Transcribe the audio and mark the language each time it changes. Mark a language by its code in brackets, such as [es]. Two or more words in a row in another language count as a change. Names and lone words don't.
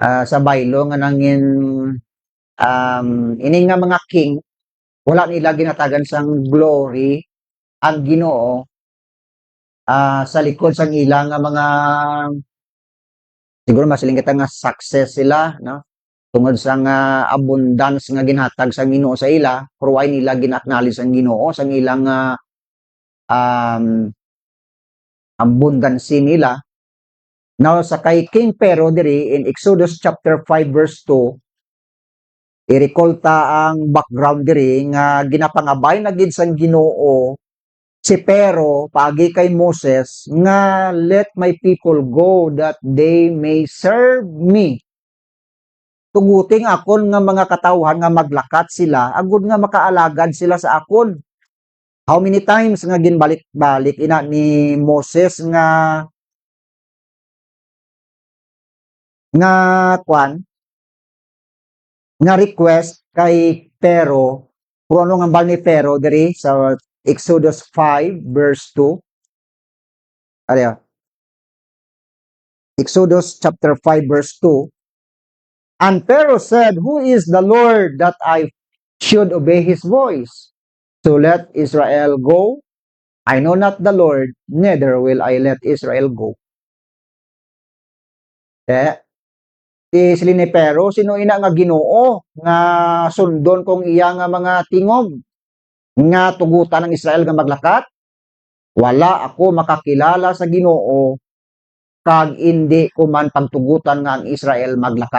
[hil] sa baylo nga nangin ini nga mga king wala nila ginatagan sang glory ang Ginoo sa likod sang ilang nga mga siguro masiling kita nga success sila no tungod sa nga abundance nga ginhatag sa Ginoo sa ila pero why nila gina-acknowledge ang Ginoo sa ilang um, abundance nila. Now sa kay King Pero diri [en] in Exodus chapter 5 verse 2 [hil] i-recall ta ang background diri nga ginapangabay na gid sang Ginoo si Pero paagi kay Moses nga [en] let my people go that they may serve me. [hil] Tuguting akon nga mga katawhan nga maglakat sila agud nga makaalagad sila sa akon. How many times nga ginbalik-balik ina ni Moses nga kwan nga request kay Pero kung ano nga bal ni Pero diri sa Exodus 5 verse 2. Ariya. [en] Exodus chapter 5 verse 2. And Pharaoh said, "Who is the Lord that I should obey his voice? So let Israel go. I know not the Lord, neither will I let Israel go." [hil] Sili ni Pero, sino ina nga Ginoo nga sundon kong iya nga mga tingog nga tugutan ng Israel nga maglakat? Wala ako makakilala sa Ginoo kag indi ko man pagtugutan nga ang Israel maglakat.